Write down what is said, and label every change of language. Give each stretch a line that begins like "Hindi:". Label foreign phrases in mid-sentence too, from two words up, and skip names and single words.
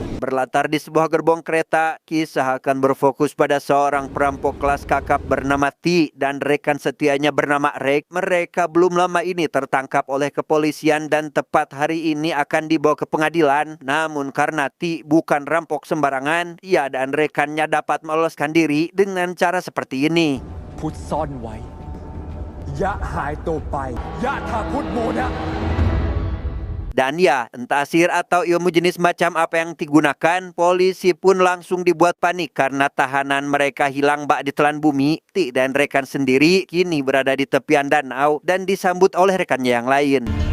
Indonesian: Berlatar di sebuah gerbong kereta, kisah akan berfokus pada seorang perampok kelas kakap bernama Ti dan rekan setianya bernama Rek. Mereka belum lama ini tertangkap oleh kepolisian dan tepat hari ini akan dibawa ke pengadilan. Namun karena Ti bukan rampok sembarangan, ia dan rekannya dapat meloloskan diri dengan cara seperti ini.
Thai: พุทธซ่อนไว้ยะหายตัวไปยะทาพุทธโมนะ
Indonesian: Dan ya, entah sihir atau ilmu jenis macam apa yang digunakan, polisi pun langsung dibuat panik karena tahanan mereka hilang bak ditelan bumi. Ti dan rekan sendiri kini berada di tepian danau dan disambut oleh rekannya yang lain.